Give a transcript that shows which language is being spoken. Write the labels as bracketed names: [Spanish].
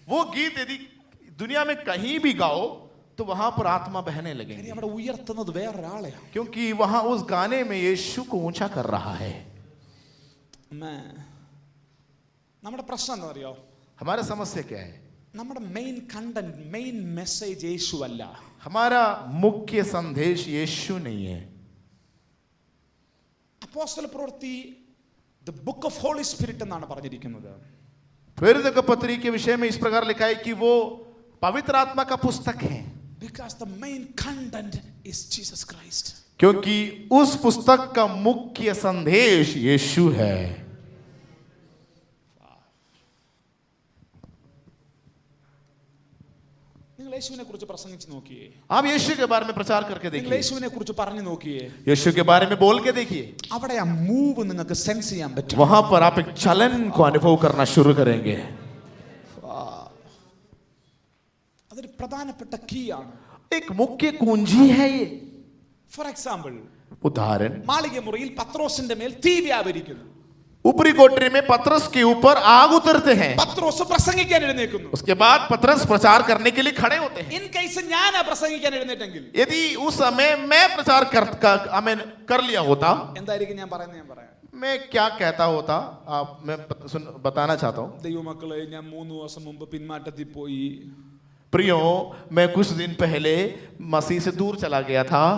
[Hindi] वो गीत यदि दुनिया में कहीं भी गाओ तो वहां पर आत्मा बहने लगेंगे, [Malayalam] കാര്യം അവിടെ ഉയർത്തുന്നത് വേറൊരാളെയാണ്. [Hindi] क्योंकि वहां उस गाने में यीशु को ऊंचा कर रहा है। [Malayalam] നമ്മുടെ പ്രശ്നം എന്താ അറിയോ? [Hindi] हमारा समस्या क्या है? [Malayalam] നമ്മുടെ മെയിൻ കണ്ടന്റ്, മെയിൻ മെസ്സേജ് യേശു അല്ല. [Hindi] हमारा मुख्य संदेश यीशु नहीं है। [Malayalam] അപ്പോസ്തല പ്രവൃത്തി [English] the book of Holy Spirit [Malayalam] എന്നാണ് പറഞ്ഞിരിക്കുന്നത്. [Hindi] प्रेरितों की पत्री के विषय में इस प्रकार लिखा है कि वो पवित्र आत्मा का पुस्तक है, [English] Because the main content is Jesus Christ. [Hindi] क्योंकि उस पुस्तक का मुख्य संदेश यीशु है। [Malayalam] നിങ്ങൾ യേശുവിനെ കുറിച്ച് പ്രസംഗിച്ച് നോക്കിയേ, [Hindi] आप यीशु के बारे में प्रचार करके [Malayalam] നിങ്ങൾ [Hindi] देखिए, [Malayalam] യേശുവിനെ കുറിച്ച് പറഞ്ഞു നോക്കിയേ, [Hindi] यीशु के बारे में बोल के देखिए, [Malayalam] അവിടെ ആ മൂവ് നിങ്ങൾക്ക് സെൻസ് ചെയ്യാൻ പറ്റും. [Hindi] वहां पर आप एक चलन को अनुभव करना शुरू करेंगे. [Malayalam] അതൊരു പ്രധാനപ്പെട്ട കീ ആണ്. [Hindi] एक मुख्य कुंजी है ये. [English] for example, [Hindi] उदाहरण, [Malayalam] മാളിക മുറിയിൽ പത്രോസിന്റെ മേൽ തീ വ്യാപരിക്കുന്നു. [Hindi] ऊपरी कोठरी में पतरस के ऊपर आग उतरते हैं. [Malayalam] പത്രോസ് പ്രസംഗിക്കാൻ എഴുന്നേൽക്കുന്നു. [Hindi] उसके बाद पतरस प्रचार करने के लिए खड़े होते हैं. [English] in case [Malayalam] ഞാൻ പ്രസംഗിക്കാൻ എഴുന്നേറ്റെങ്കിൽ [Hindi] यदि उस समय मैं प्रचार कर लिया होता, [Malayalam] എന്തായിരിക്കും ഞാൻ പറയുന്നത്? ഞാൻ പറയാം. [Hindi] मैं क्या कहता होता, मैं बताना चाहता हूँ. [Malayalam] ദൈവമക്കളെ, ഞാൻ 3 ദിവസം മുമ്പ് പിന്മാറ്റത്തിൽ പോയി. [Hindi] प्रियो, मैं कुछ दिन पहले मसीह से दूर चला गया था,